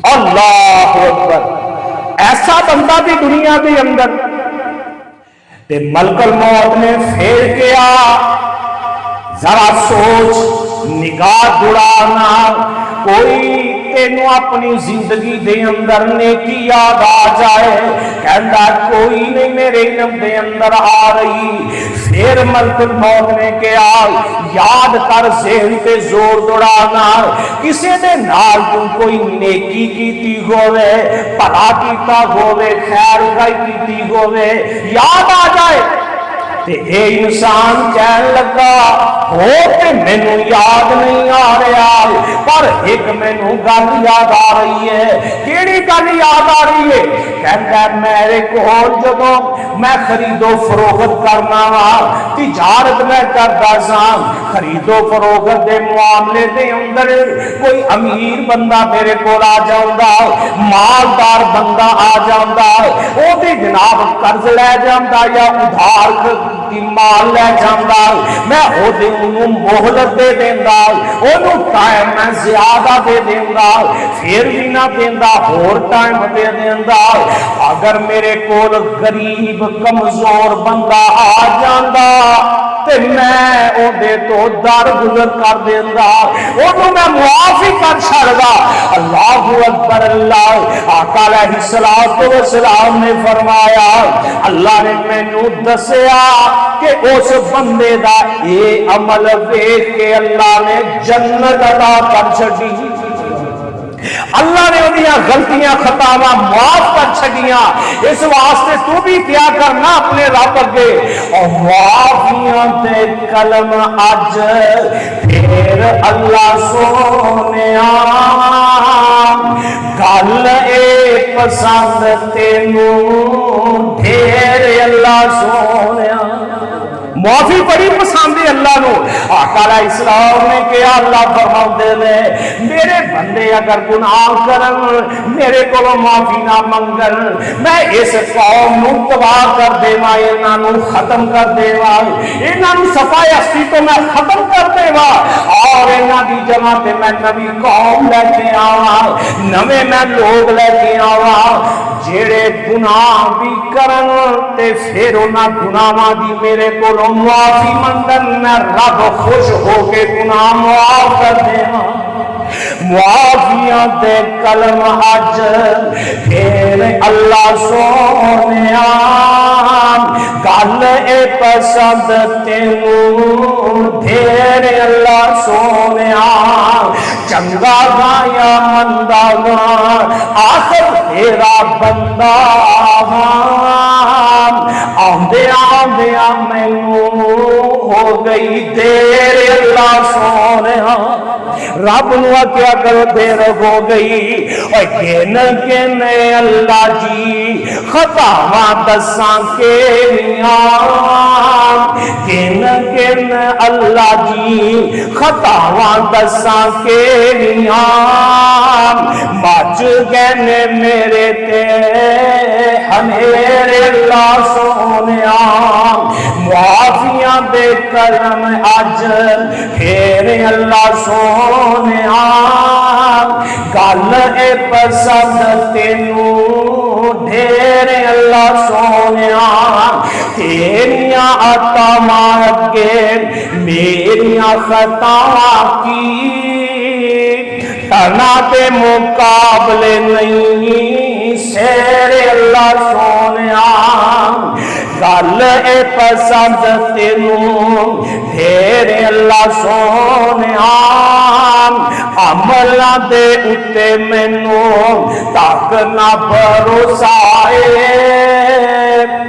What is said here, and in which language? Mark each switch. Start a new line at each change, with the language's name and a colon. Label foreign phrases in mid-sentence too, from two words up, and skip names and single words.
Arabic: اللہ اکبر،
Punjabi: ایسا بندہ بھی دنیا دے اندر تے ملک الموت نے پھیر کے ذرا سوچ نگاہ دوڑانا، کوئی تینوں اپنی زندگی دے اندر نیکی یاد آ جائے؟ کہندا کوئی نہیں میرے علم دے اندر آ رہی۔ پھر ملک الموت نے کہا یاد کر، ذہن تے زور دوڑانا، کسے دے نال تو کوئی نیکی کیتی ہوئے، بھلا کیتا ہوئے، خیر خائی کیتی ہوئے، یاد آ جائے تے اے انسان کہن لگا ہو تے مینوں یاد نہیں آ رہا پر ایک مینوں گل یاد آ رہی ہے. کیڑی گل یاد آ رہی ہے؟ کہندا میرے کول جدوں میں خرید و فروخت کرنا وا تجارت میں کردا سا خرید و فروخت دے معاملے دے اندر کوئی امیر بندہ میرے کول آ جاندا مالدار بندہ آ جاندا او تے جناب قرض لے جاندا یا ادھار کی مال لے جاندا میں او دے انہوں مہلت دے دیندا انہوں ٹائم میں زیادہ دے دیندا پھر بھی نہ دیندا ہور ٹائم دے دیندا. اگر میرے کول غریب کمزور بندہ آ جاندا تے میں او دے تو در گزر کر دیندا انہوں میں معافی کر چھڑدا.
Arabic: اللہ اکبر.
Punjabi: اللہ آقا
Arabic: علیہ الصلوۃ والسلام
Punjabi: نے فرمایا اللہ نے مینوں دسیا کہ اس بندے دا اے عمل ویکھ کے اللہ نے جنت عطا کر چھڈی. اللہ نے انہیاں غلطیاں خطاواں معاف کر چھڈیاں. اس واسطے تو بھی کیا کرنا اپنے رب اگے اور معافیاں تے کلم اج پھر اللہ سونیا گل اے پسند تینوں ڈھیر اللہ سونیا. معافی بڑی پسند ہے اللہ نو. آقا
Arabic: علیہ السلام
Punjabi: نے کہا اللہ فرماتے نے میرے بندے اگر گناہ کرن میرے کو معافی نہ منگن میں اس قوم نو تباہ کر دیواں انہاں نو ختم کر دیواں انہاں نو صفائے ہستی تو میں ختم کر دیواں اور انہاں دی جگہ تے میں نوی قوم لے کے آواں نویں میں لوگ لے کے آواں جیڑے گناہ بھی کرن تے پھر انہاں گناہاں دی میرے کو معافی منگن میں رب خوش ہو کے گناہ معاف کر دیواں. معافیاں دے کلم اج پھر اللہ سونیا گل اے پسند تینوں ڈھیر اللہ سونیا. چنگا گا یا مندا گا آخر تیرا بندہ آندیا مینوں ہو گئی دیر اللہ سونیا. رب نو کیا کرو دیر ہو گئی اور گن اللہ جی خطاواں دساں کیڑیاں گن اللہ جی خطاواں دساں کیڑیاں بچ گئے میرے تے ہنیرے اللہ سونیا. معافیاں دے کرم اج پھر اللہ سونیا گل اے پسند تینوں ڈھیر اللہ سونیا. تیریاں عطاواں اگے میریاں خطاواں کی تنا دے مقابلے نہیں سیر اللہ سونیا. گل اے پسند تینوں ڈھیر اللہ سونیا عملاں دے اتے مینوں تک نہ بھروسہ اے